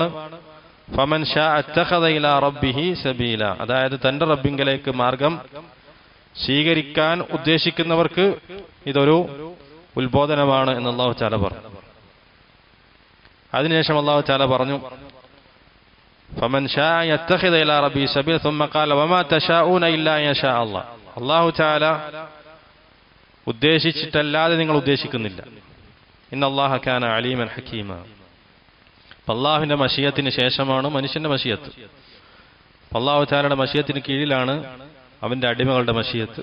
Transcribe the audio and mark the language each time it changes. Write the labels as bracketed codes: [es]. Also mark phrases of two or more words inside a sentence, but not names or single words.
[ar] فمن شاء اتخذ إلى ربه سبيلا, [ml] അതായത് തന്റെ റബ്ബിങ്കലേക്ക് മാർഗം സ്വീകരിക്കാൻ ഉദ്ദേശിക്കുന്നവർക്ക് ഇതൊരു ഉത്ബോധനമാണ് എന്ന് അല്ലാഹു തആല പറഞ്ഞു. അതിനുശേഷം അല്ലാഹു തആല പറഞ്ഞു [ar] فمن شاء يتخذ إلى ربه سبيلا ثم قال وما تشاءون الا ان يشاء الله. [ml] അല്ലാഹു തആല ഉദ്ദേശിച്ചിട്ടല്ലാതെ നിങ്ങൾ ഉദ്ദേശിക്കുന്നില്ല. [ar] إن الله كان عليما حكيما. [ml] അല്ലാഹുവിന്റെ മശിയത്തിന് ശേഷമാണ് മനുഷ്യന്റെ മശിയത്ത്. അല്ലാഹു തആലയുടെ മശിയത്തിന് കീഴിലാണ് അവന്റെ അടിമകളുടെ മശിയത്ത്.